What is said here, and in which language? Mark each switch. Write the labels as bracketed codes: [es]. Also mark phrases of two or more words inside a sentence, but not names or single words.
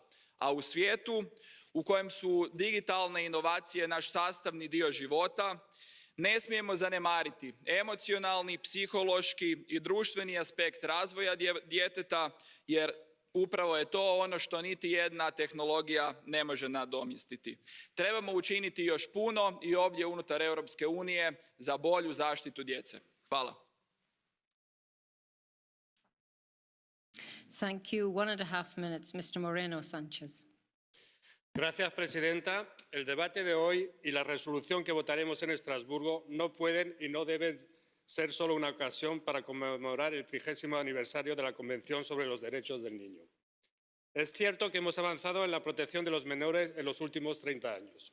[hr] A u svijetu u kojem su digitalne inovacije naš sastavni dio života, ne smijemo zanemariti emocionalni, psihološki i društveni aspekt razvoja djeteta, jer upravo je to ono što niti jedna tehnologija ne može nadomjestiti. Trebamo učiniti još puno i ovdje unutar Europske unije za bolju zaštitu djece. Hvala. [en] Thank you. 1.5 minutes, Mr. Moreno Sanchez. [es] Gracias, presidenta. El debate de hoy y la resolución que votaremos en Estrasburgo no pueden y no deben ser solo una ocasión para conmemorar el 30º aniversario de la Convención sobre los Derechos del Niño. Es cierto que hemos avanzado en la protección de los menores en los últimos 30 años.